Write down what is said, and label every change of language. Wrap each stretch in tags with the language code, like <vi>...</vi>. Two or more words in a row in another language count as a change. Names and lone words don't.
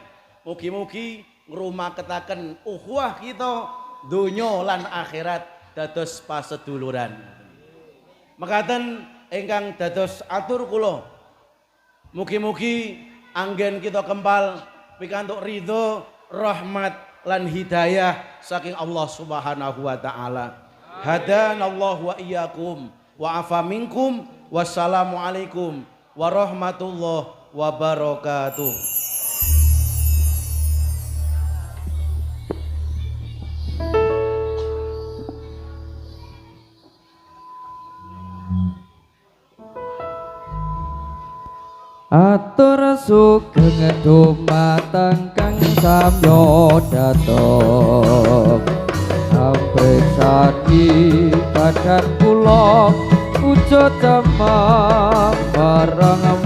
<jv>Mugi-mugi ngrumaketaken ukhuwah kita donya lan akhirat dados paseduluran. Mekaten ingkang dados atur kula. Mugi-mugi anggen kita kempal pikantuk ridho, rahmat lan hidayah saking</jv> <ar>الله سبحانه وتعالى. هدانا الله وإياكم والعفو منكم. والسلام عليكم ورحمة الله وبركاته.</ar> <jv>Atur sugeng dumateng kang samya dateng ampreksani kadang kula wujud demam bareng</jv>